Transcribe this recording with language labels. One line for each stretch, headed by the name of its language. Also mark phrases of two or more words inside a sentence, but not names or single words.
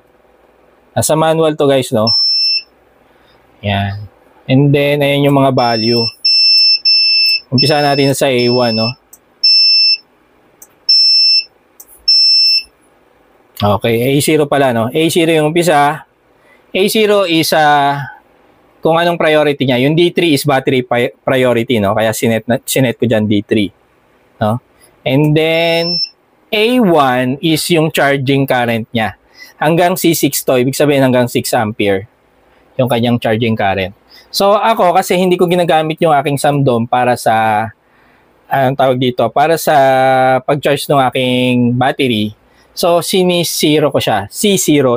Filipino: Nasa manual to guys, no? Yan.
English: And then
Filipino: ayan yung mga value. Umpisa natin sa A1, no? Okay, A0 pala, no? A0 yung umpisa. A0 is kung anong priority niya. Yung D3 is battery priority, no? Kaya sinet ko dyan D3, no?
English: And then
Filipino: A1 is yung charging current niya. Hanggang C6 to, ibig sabihin hanggang 6 ampere yung kanyang charging current. So ako, kasi hindi ko ginagamit yung aking Samdom para sa anong tawag dito, para sa pag-charge ng aking battery. So, sinis-zero ko siya. C0.